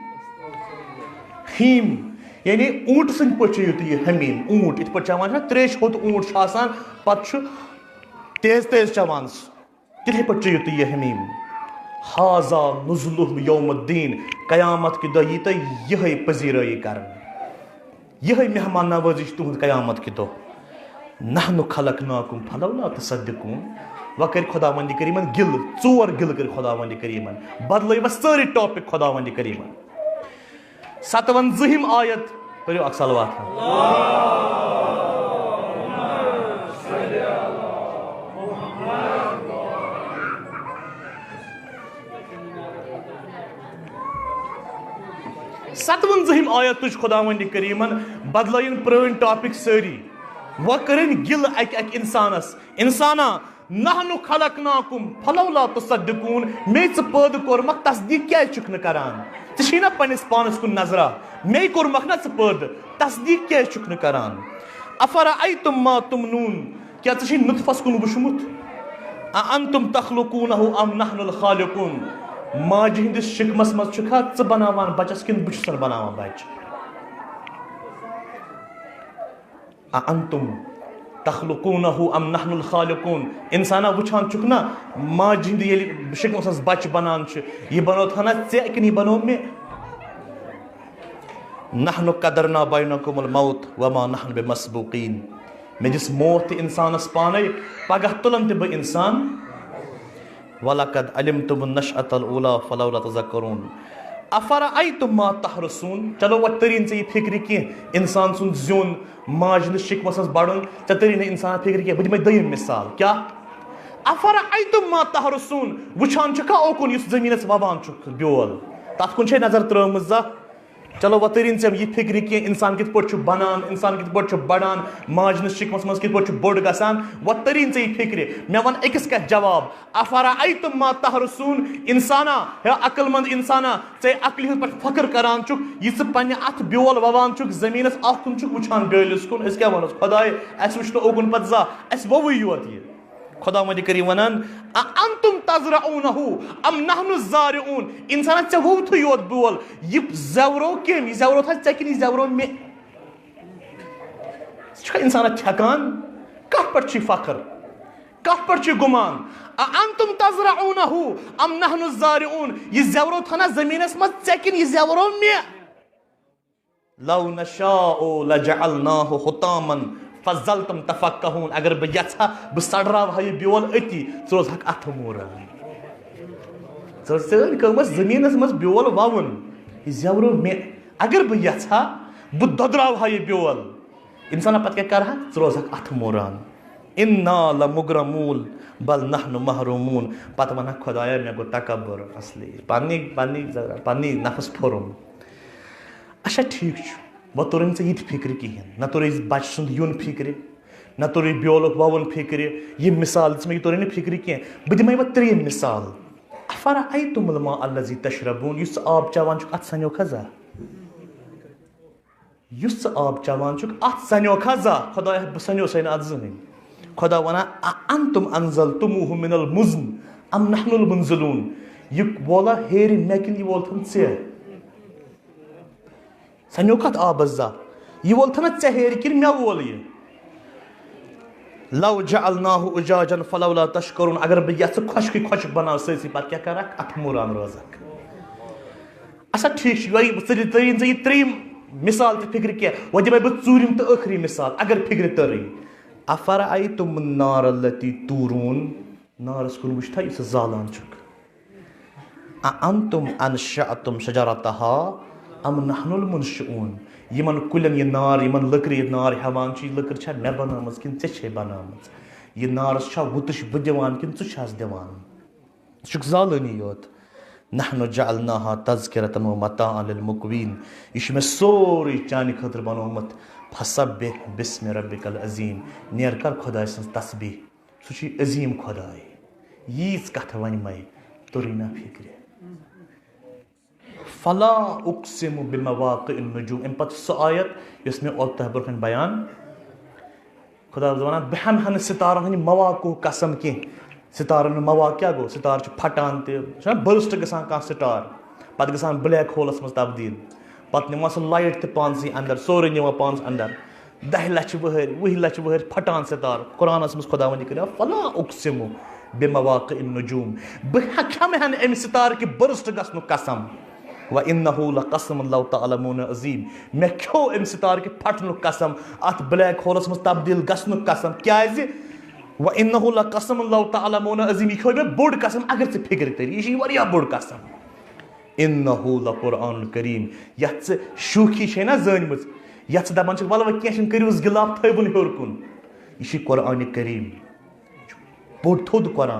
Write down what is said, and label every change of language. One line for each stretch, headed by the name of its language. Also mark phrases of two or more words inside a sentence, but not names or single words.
Kashmiri: ہیٖم یعنی اوٗنٛٹ سٕنٛدۍ پٲٹھۍ چیٚیِو تُہۍ یہِ حمیٖم اوٗنٛٹ یِتھ پٲٹھۍ چٮ۪وان چھِنہ تریشہِ ہوٚت اوٗنٛٹ چھُ آسان پتہٕ چھُ تیز تیز چٮ۪وان سُہ تِتھٕے پٲٹھۍ چیٚیِو تُہۍ یہِ حمیٖم
Arabic: ہاذا نُزلُہُم یومُ الدیٖن
Kashmiri: قیامت کہِ دۄہ یی تۄہہِ یِہے پذیٖرٲیی کرنہٕ یِہے مہمان نوٲزی چھِ تُہُنٛد قیامت کہِ دۄہ
Arabic: نحنُ خلقناکُم فلولا تصدقوٗن
Kashmiri: وۄنۍ کٔرۍ خۄدا وندِ کریٖمن گِلہٕ 4 گِلہٕ کٔرۍ خۄدا وندِ کریٖمن بدلٲے وۄنۍ سٲری ٹاپِک خۄدا وندِ کریٖمن 57ہِم آیت پٔرِو اکھ صلوات ستوَنٛزہِم آیت تُج خۄدا وندِ کریٖمن بدلٲیِن پرٲنۍ ٹاپِک سٲری وۄنۍ کٔرٕنۍ گِلہٕ اکہِ اکہِ انسانس انسانا
Arabic: نحنُ خلقناکُم فلولا تصدقوٗن
Kashmiri: مے ژٕ پٲدٕ کوٚرمکھ تصدیٖق کیازِ چھُکھ نہٕ کران ژےٚ چھی نا پننِس پانس کُن نظرا مے کوٚرمکھ نا ژٕ پٲدٕ تصدیٖق کیازِ چھُکھ نہٕ کران
Arabic: افرأیتُم ما تُمنوٗن
Kashmiri: کیٛاہ ژٕ چھُے نُطفس کُن وٕچھمُت
Arabic: اَانتُم تخلقوٗنہُ ام نحنُ الخالقوٗن
Kashmiri: ماجہِ ہٕنٛدِس شِکمس منٛز چھُکھا ژٕ بناوان بچس کِنہٕ بہٕ چھُسن بناوان بچہِ
Arabic: اَانتُم تخلقونہ ام نحن الخالقون.
Kashmiri: انسانا وچھان چھک نا ماجہِ ہِنٛدِ ییٚلہِ شِکمس منٛز بچہِ بنان چھِ یہِ بنو تھنا ژےٚ کِنہٕ یہِ بنو مےٚ.
Arabic: نحن قدرنا بینکم الموت وما نحن بمسبوقین.
Kashmiri: مےٚ دِژ موت تہِ انسانس پانے پگاہ تُلن تہِ بہٕ انسان.
Arabic: وَلَقَدْ عَلِمْتُمُ النَّشْأَةَ الْأُولَىٰ فَلَوْلَا تَذَكَّرُونَ. أَفَرَأَيْتُم مَّا تَحْرُثُونَ.
Kashmiri: چلو وۄنۍ تٔرِی نہٕ ژےٚ یہِ فِکرِ کینٛہہ انسان سُنٛد زیُن ماجہِ ہِنٛدِس شِکمس منٛز بڑُن ژےٚ تٔری نہٕ انسان فِکرِ کینٛہہ. بہٕ دِمے دوٚیِم مِثال. کیٛاہ؟
Arabic: أَفَرَأَيْتُم مَّا تَحْرُثُونَ.
Kashmiri: وٕچھان چھُکھا اوکُن یُس زٔمیٖنس وَوان چھُکھ بیول تتھ کُن چھے نظر ترٲومٕژ زانٛہہ؟ چلو وۄنۍ تٔری نہٕ ژےٚ یہِ فِکرِ کینٛہہ انسان کِتھ پٲٹھۍ چھُ بنان انسان کِتھ پٲٹھۍ چھُ بڑان ماجہِ ہِنٛدِس شِکمس منٛز کِتھ پٲٹھۍ چھُ بوٚڑ گژھان. وۄنۍ تٔری نہٕ ژےٚ یہِ فِکرِ. مےٚ وَن أکِس کتھِ جواب.
Arabic: أفرأيتم ما تحرثون.
Kashmiri: انسانا ہے عقل مند انسانا ژےٚ عقلہِ ہٕنٛدۍ پٲٹھۍ فخر کران چھُکھ یہِ ژٕ پننہِ اتھٕ بیول ووان چھُکھ زٔمیٖنس اکھ کُن چھُکھ وٕچھان بیٲلِس کُن. أسۍ کیٛاہ وَنوس خۄداے اَسہِ وٕچھ نہٕ اوکُن پتہٕ زانٛہہ اَسہِ ووٚوُے یوت یہِ. خۄدا وندِ کٔرِو ونان
Arabic: أأنتم تزرعونه ام نحن الزارعون.
Kashmiri: انسانا ژےٚ ووٚوتھٕے یوت بیول یہِ زٮ۪ورو کٔمۍ یہِ زٮ۪ورو تھا ژےٚ کِنہٕ یہِ زٮ۪ورو مےٚ. ژٕ چھُکھا انسانا ٹھیکان کتھ پٮ۪ٹھ چھُے فخر کتھ پٮ۪ٹھ چھُے گُمان.
Arabic: أأنتم تزرعونه ام نحن الزارعون.
Kashmiri: یہِ زٮ۪ورو تھنا زٔمیٖنس منٛز ژےٚ کِنہٕ یہِ زٮ۪ورو مےٚ.
Arabic: لو نشاء لجعلناه حطاما فظلتم تفكهون.
Kashmiri: اگر بہٕ یژھا بہٕ سڑراوہا یہِ بیول أتی ژٕ روزہکھ اَتھٕ موران. ژٕ کٲم ٲس زٔمیٖنس منٛز بیول ووُن یہِ زٮ۪ورو مےٚ. اگر بہٕ یژھا بہٕ دۄدراوہا یہِ بیول انسانا پتہٕ کیٛاہ کرہا ژٕ روزہکھ اَتھٕ موران.
Arabic: اِنا لمغرمون بل نحن محرومون.
Kashmiri: پتہٕ ونکھ خۄدایا مےٚ گوٚو تکبر اصلی پننی نفس پھوٚرُم. اچھا ٹھیٖک چھُ وۄنۍ توٚرُے نہٕ ژےٚ یہِ تہِ فِکرِ کِہینۍ. نہ توٚرُے بچہِ سُنٛد یُن فِکرِ نہ توٚرُے بیولُک ووُن فِکرِ. یہِ مثال دِژ مےٚ یہِ توٚرُے نہٕ فِکرِ کینٛہہ. بہٕ دِمے وۄنۍ ترٛیٚیِم مثال.
Arabic: أفرأيتم الماء الذي تشربون.
Kashmiri: یُس ژٕ آب چٮ۪وان چھُکھ اتھ سنیوکھا زانٛہہ یُس ژٕ آب چٮ۪وان چھُکھ اتھ سنیوکھا زانٛہہ. خۄدایا بہٕ سنیوسے نہٕ اتھ زٕہٕنۍ. خۄدا ونان
Arabic: أأنتم أنزلتموه من المزن ام نحن المنزلون.
Kashmiri: یہِ وولا ہیرِ مےٚ کِنہٕ یہِ وولتھم ژےٚ. سنیوکھا اتھ آبس زانٛہہ یہِ وولتھنا ژےٚ ہیرِ کِنہٕ مےٚ وول یہِ.
Arabic: لو جعلناه أجاجا فلولا تشكرون.
Kashmiri: اگر بہٕ یژھٕ خۄشکٕے خۄشک بناو سٲرسٕے پتہٕ کیٛاہ کرکھ اَتھٕ موران روزکھ. اچھا ٹھیٖک چھُ یۄہے تٔری نہٕ ژےٚ یہِ ترٛیٚیِم مثال تہِ فِکرِ کینٛہہ. وۄنۍ دِمے بہٕ ژوٗرِم تہٕ ٲخری مثال اگر فِکرِ تٔرٕے.
Arabic: أفرأيتم النار التي تورون.
Kashmiri: نارس کُن وٕچھتھا یُس ژٕ زالان چھُکھ.
Arabic: أأنتم أنشأتم شجرتها ام نحن المنشئون.
Kashmiri: یِمن کُلٮ۪ن یہِ نار یِمن لٔکرِ یہِ نار ہٮ۪وان چھِ یہِ لٔکٕر چھا مےٚ بنٲومٕژ کِنہٕ ژےٚ چھے بنٲومٕژ. یہِ نارس چھا وُتٕش بہٕ دِوان کِنہٕ ژٕ چھَس دِوان. ژٕ چھُکھ زالٲنی یوت.
Arabic: نحن جعلناها تذکرة ومتاعا للمقوین.
Kashmiri: یہِ چھُ مےٚ سورُے چانہِ خٲطرٕ بنومُت.
Arabic: فسبح بسم ربک العظیم.
Kashmiri: نیر کر خۄداے سٕنٛز تسبیح سُہ چھُے عظیٖم خۄداے. ییٖژ کتھٕ ونہِ مے توٚرُے نا فِکرِ.
Arabic: فلا اقسم بمواقع النجوم.
Kashmiri: امہِ پتہٕ سۄ آیت یۄس مےٚ اوٚت تۄہہِ برونٛہہ کنہِ بیان. خۄدا اوس ونان بہٕ ہٮ۪مہٕ نہٕ ستارن ہٕنٛدِ مواقعُک قسم کینٛہہ. ستارن ہُنٛد مواقع کیٛاہ گوٚو. ستارٕ چھِ پھٹان تہِ چھُنہ بٔرسٹ گژھان کانٛہہ سٹار پتہٕ گژھان
English: black hole
Kashmiri: منٛز تبدیٖل پتہٕ نِوان سُہ لایٹ تہِ پانسٕے انٛدر سورُے نِوان پانس انٛدر 10 لچھ ؤہٕرۍ 20 لچھ ؤہٕرۍ پھٹان ستارٕ. قرآنس منٛز خۄدا ونہِ کٔرِو
Arabic: فلا اقسم بمواقع النجوم.
Kashmiri: بہٕ کھٮ۪مہٕ ہن امہِ ستارٕ کہِ بٔرسٹ گژھنُک قسم.
Arabic: وإنه لقسم لو تعلمون عظیم.
Kashmiri: مےٚ کھیوٚو امہِ سِتارٕ کہِ پھٹنُک قسم اتھ
English: black hole
Kashmiri: منٛز تبدیٖل گژھنُک قسم. کیٛازِ
Arabic: وإنه لقسم لو تعلمون عظیم.
Kashmiri: یہِ کھیوٚو مےٚ بوٚڑ قسم اگر ژٕ فِکرِ تٔری. یہِ چھِ واریاہ بوٚڑ قسم.
Arabic: إنه لقرآن کریم.
Kashmiri: یتھ ژٕ شوخی چھے نا زٲنمٕژ یتھ ژٕ دپان چھکھ ولہٕ وۄنۍ کینٛہہ چھُنہٕ کٔرۍوُس گِلاف تھٲیوُن ہیوٚر کُن. یہِ چھُے قرآنِ کریم. یہِ چھُ بوٚڑ تھوٚد قرآن.